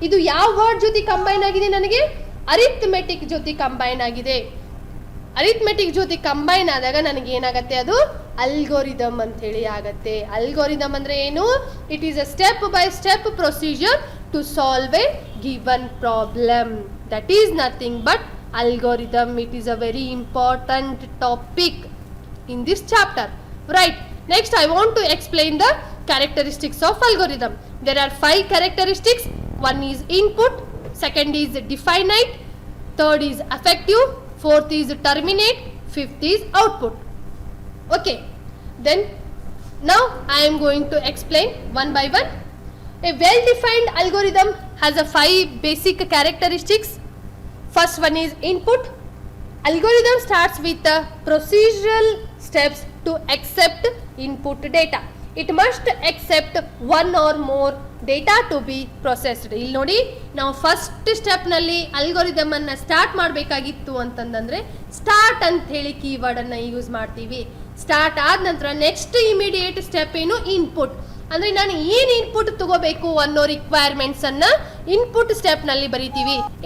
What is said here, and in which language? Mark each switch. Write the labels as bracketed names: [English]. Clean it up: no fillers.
[Kannada] ಇದು ಯಾವ ವರ್ಡ್ ಜೊತೆ ಕಂಬೈನ್ ಆಗಿದೆ? ನನಗೆ ಅರಿಥಮೆಟಿಕ್ ಜೊತೆ ಕಂಬೈನ್ ಆಗಿದೆ. ಅರಿಥಮೆಟಿಕ್ ಜೊತೆ ಕಂಬೈನ್ ಆದಾಗ ನನಗೆ ಏನಾಗತ್ತೆ? ಅದು ಅಲ್ಗೋರಿದಮ್ ಅಂತ ಹೇಳಿ ಆಗತ್ತೆ. ಅಲ್ಗೋರಿದಮ್ ಅಂದ್ರೆ ಏನು? [English] It is a step by step procedure to solve a given problem. That is nothing but algorithm. It is a very important topic in this chapter, right? Next I want to explain the characteristics of algorithm. There are 5 characteristics. One is input, second is definite, third is effective, fourth is terminate, fifth is output. Okay, then now I am going to explain one by one. A well defined algorithm has a 5 basic characteristics. First one is input. Algorithm starts with the procedural steps to accept input data. It must accept one or more data to be processed. [Kannada] ಇಲ್ಲಿ ನೋಡಿ, ನಾವು first ಸ್ಟೆಪ್ನಲ್ಲಿ algorithm ಅನ್ನ start ಮಾಡಬೇಕಾಗಿತ್ತು ಅಂತಂದ್ರೆ start ಅಂತ ಹೇಳಿ keyword ಅನ್ನ use ಮಾಡ್ತೀವಿ. ಸ್ಟಾರ್ಟ್ ಆದ ನಂತರ ನೆಕ್ಸ್ಟ್ ಇಮಿಡಿಯೇಟ್ ಸ್ಟೆಪ್ ಏನು? ಇನ್ಪುಟ್. ಅಂದ್ರೆ ನಾನು ಏನು ಇನ್ಪುಟ್ ತಗೋಬೇಕು ಅನ್ನೋ ರಿಕ್ವೈರ್ಮೆಂಟ್ಸ್ ಅನ್ನ ಇನ್ಪುಟ್ ಸ್ಟೆಪ್ ನಲ್ಲಿ ಬರಿತೀವಿ.